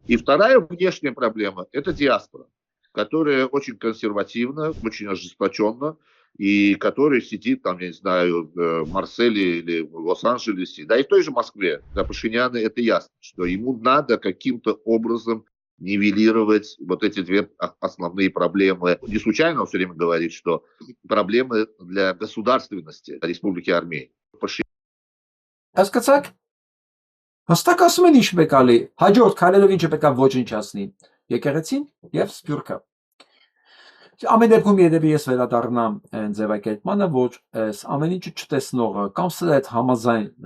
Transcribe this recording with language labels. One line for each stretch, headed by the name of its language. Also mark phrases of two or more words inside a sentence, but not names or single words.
Russian: И вторая внешняя проблема – это диаспора, которая очень консервативна, очень ожесточенна, и которая сидит там, я не знаю, в Марселе или в Лос-Анджелесе, да и в той же Москве. Для Пашиняна это ясно, что ему надо каким-то образом нивелировать вот эти две основные проблемы. Не случайно он все время говорит, что проблемы для государственности Республики Армения.
Armenian: Հասկացաք, հստակ ասում են ինչ պետք է ալի, հաջորդ քայլերով ինչ պետք է ոչնչացնի, եկեղեցին եւ սփյուռքը։ Ամեն դեպքում երևի ես վերադառնամ այն ձևակերպմանը, որ այս ամեն ինչը չտեսնողը կամ սրա հետ համաձայն